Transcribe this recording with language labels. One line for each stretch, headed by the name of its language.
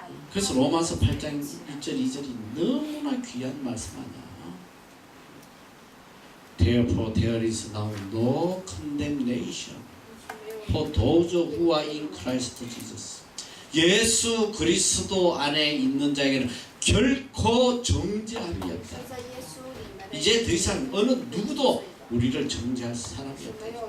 Korean: 그래서 로마서 8장 1절 2절이 너무나 귀한 말씀 아니야.
English: Therefore there is now no condemnation for those who are in Christ Jesus.
Korean: 예수 그리스도 안에 있는 자에게는 결코 정죄함이 없다. 이제 더 이상 어느 누구도 우리를 정죄할 사람이 없다.